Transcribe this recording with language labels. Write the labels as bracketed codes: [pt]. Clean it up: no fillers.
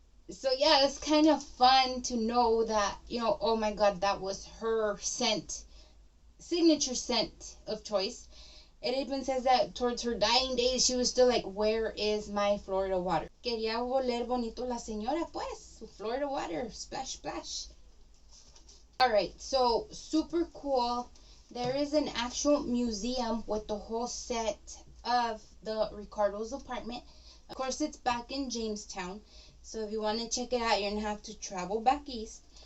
[en] So yeah, it's kind of fun to know that, oh my god, that was her scent, signature scent of choice. It even says that towards her dying days, she was still like, where is my Florida water? [es] Quería oler bonito la señora, pues. [en] Florida water, splash, splash. Alright, so super cool. There is an actual museum with the whole set of the Ricardo's apartment. Of course, it's back in Jamestown. So if you want to check it out, you're going to have to travel back east.